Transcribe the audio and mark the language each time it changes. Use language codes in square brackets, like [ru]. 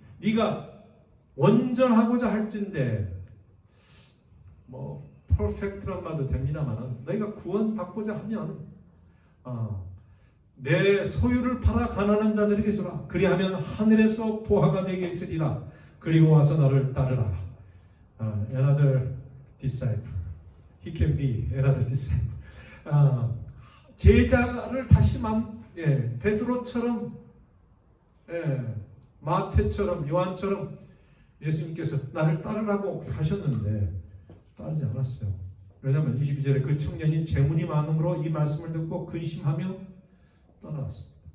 [ko] 네가 온전하고자 할진대 뭐 퍼펙트란 말도 됩니다만은 너희가 구원받고자 하면 내 소유를 팔아 가난한 자들에게 주라. 그리하면 하늘에서 보화가 내게 있으리라. 그리고 와서 너를 따르라. [en] Another disciple. he can be another disciple. [ko] 제자를 다시 베드로처럼, 마태처럼, 요한처럼 예수님께서 나를 따르라고 하셨는데 따르지 않았어요. 왜냐하면 22절에 그 청년이 재물이 많음으로 이 말씀을 듣고 근심하며 떠나왔습니다.